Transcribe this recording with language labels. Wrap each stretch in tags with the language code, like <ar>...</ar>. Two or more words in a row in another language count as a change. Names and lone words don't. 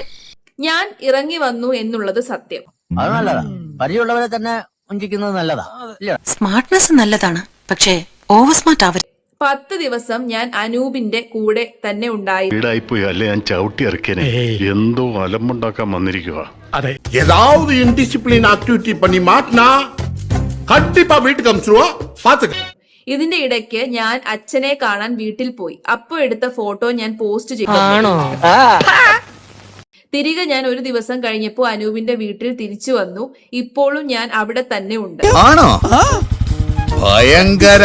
<ml>ഞാൻ ഇറങ്ങി വന്നു എന്നുള്ളത് സത്യം. അത് നല്ലതാ. പരിചയമുള്ളവരെ തന്നെ വഞ്ചിക്കുന്നത് നല്ലതാ. സ്മാർട്ട്നെസ് നല്ലതാണ്, പക്ഷേ</ml> <en>over smart</en> <ml>ആവരുത്. 10 ദിവസം ഞാൻ അനൂപിന്റെ കൂടെ തന്നെ ഉണ്ടായി. വീടായിപ്പോയി അല്ലേ, ഞാൻ ചവിട്ടി ഇറക്കിയനെ. എന്തോ അലമ്പുണ്ടാക്കാൻ വന്നിരിക്കുക.</ml> <ta>ஏதாவது</ta> <en>indiscipline activity</en> <ta>பண்ணி மாட்டினா கண்டிப்பா வீட்டுக்கு அனுப்பிச்சிருவோம், பாத்துக்க.</ta> <ml>ഇതിന്റെ ഇടയ്ക്ക് ഞാൻ അച്ഛനെ കാണാൻ വീട്ടിൽ പോയി. അപ്പൊ എടുത്ത ഫോട്ടോ ഞാൻ പോസ്റ്റ് ചെയ്തു. തിരികെ ഞാൻ ഒരു ദിവസം കഴിഞ്ഞപ്പോ അനൂപിന്റെ വീട്ടിൽ തിരിച്ചു വന്നു. ഇപ്പോഴും ഞാൻ അവിടെ തന്നെ ഉണ്ട്. ഭയങ്കര.</ml>